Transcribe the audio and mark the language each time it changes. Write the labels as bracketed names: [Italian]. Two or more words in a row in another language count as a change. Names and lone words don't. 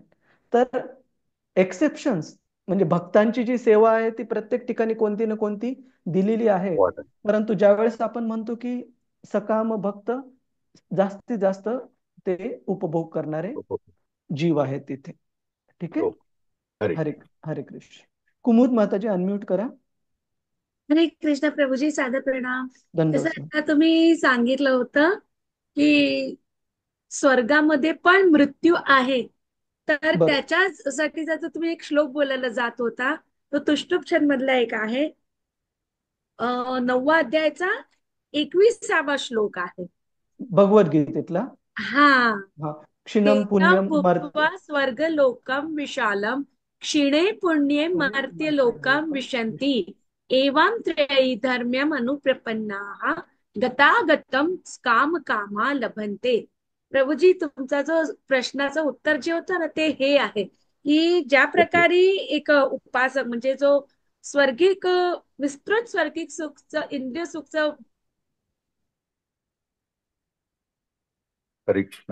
[Marathi] तर एक्सेप्शन्स म्हणजे भक्तांची जी सेवा आहे ती प्रत्येक ठिकाणी कोणती ना कोणती दिलेली आहे, परंतु ज्यावेळेस आपण म्हणतो की सकाम भक्त जास्तीत जास्त ते उपभोग करणारे जीव आहेत तिथे. ठीक आहे. हरे कृष्ण. कुमुद माताजी अनम्यूट करा. हरे कृष्ण प्रभूजी. सादर प्रणाम. जसं धन्यवाद. आता तुम्ही सांगितलं होतं की स्वर्गामध्ये पण मृत्यू आहे, तर त्याच्यासाठी जर तुम्ही एक श्लोक बोलायला जात होता तो तुष्टुप्छंद मधला एक आहे, 9व्या अध्यायाचा 21वा श्लोक आहे भगवद्गीतेतला. हा. [Sanskrit] क्षीणम पुण्यम स्वर्ग लोकम विशालम क्षीणे पुण्ये मर्त्य लोकम विशन्ति एवं त्रयी धर्म्यम अनुप्रपन्नाः गतागतम काम कामा लभन्ते. [Marathi] प्रभूजी, तुमचा जो प्रश्नाचं उत्तर जे होतं ना ते हे आहे की ज्या प्रकारे एक उपासक म्हणजे जो स्वर्गिक विस्तृत स्वर्गिक सुखचं इंद्रिय सुखचं हरे कृष्ण.